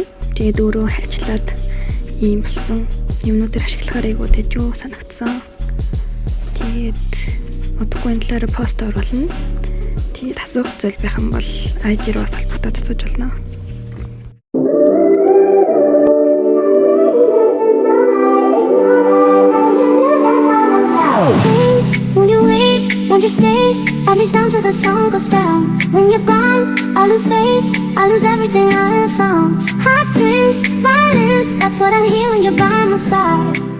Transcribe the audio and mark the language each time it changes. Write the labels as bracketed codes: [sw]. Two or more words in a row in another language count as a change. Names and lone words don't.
[mn] Тэгээд өөрөө хайчлаад ийм болсон юмнуудыг ашиглахаар айгуу тэжүү санагдсан. Тэгээд удахгүй энэ талаар пост оруулна. Тэгээд асуух зүйл байх юм бол IG руу холбогдоод асууж болно. [en] Won't you stay? At least until the sun goes down. When you're gone, I lose faith. I lose everything I have found. Heartstrings, violence. That's what I hear when you're by my side.